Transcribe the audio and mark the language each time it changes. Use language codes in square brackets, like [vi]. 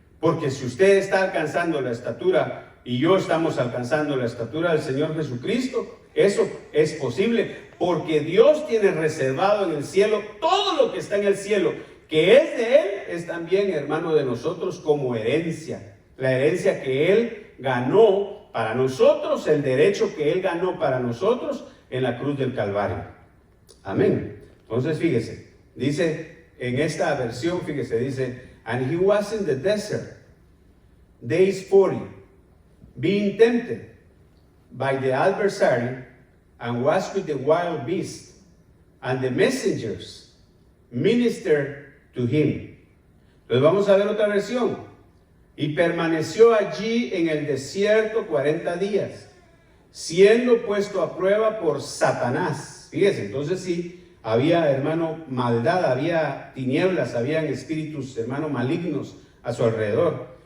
[es] porque si usted está alcanzando la estatura y yo estamos alcanzando la estatura del Señor Jesucristo, eso es posible, porque Dios tiene reservado en el cielo todo lo que está en el cielo, que es de Él, es también, hermano, de nosotros como herencia. La herencia que Él ganó para nosotros, el derecho que Él ganó para nosotros en la cruz del Calvario. Amén. Entonces, fíjese, dice en esta versión, fíjese, dice, [en] and he was in the desert, days 40, being tempted by the adversary, and was with the wild beasts, and the messengers ministered to him. [es] Entonces vamos a ver otra versión. Y permaneció allí en el desierto 40 días, siendo puesto a prueba por Satanás. Fíjese, entonces sí, había, hermano, maldad, había tinieblas, habían espíritus, hermano, malignos a su alrededor.